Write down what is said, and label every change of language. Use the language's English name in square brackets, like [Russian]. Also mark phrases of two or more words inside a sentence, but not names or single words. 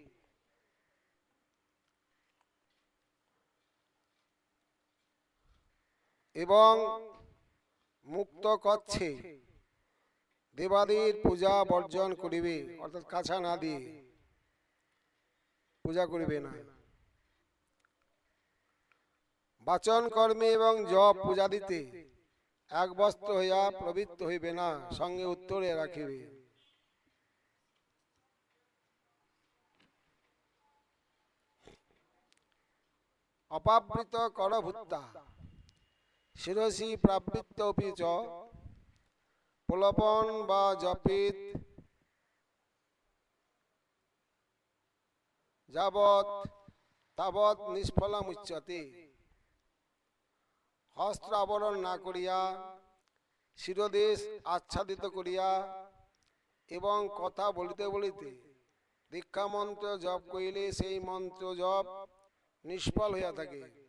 [Bangla] এবং মুক্ত কচ্ছে দেবাদির পূজা বর্জন করিবে, অর্থাৎ কাছা না দিয়ে পূজা করিবে না। বাচন কর্মে এবং জপ পূজা দিতে এক বস্ত্র হইয়া প্রবৃত্ত হইবে না, সঙ্গে উত্তরে রাখিবে। [Sanskrit] অপাবৃত করভূতা শিরসি প্রাবৃত্ত অপি চ প্রলপন বা জপিত যাবৎ তাবৎ নিষ্ফলমুচ্যতে। [Bangla] হস্ত্র আবরণ না করিয়া শিরদেশ আচ্ছাদিত করিয়া এবং কথা বলিতে বলিতে দীক্ষা মন্ত্র জপ করিলে সেই মন্ত্র জপ নিষ্ফল হইয়া থাকে।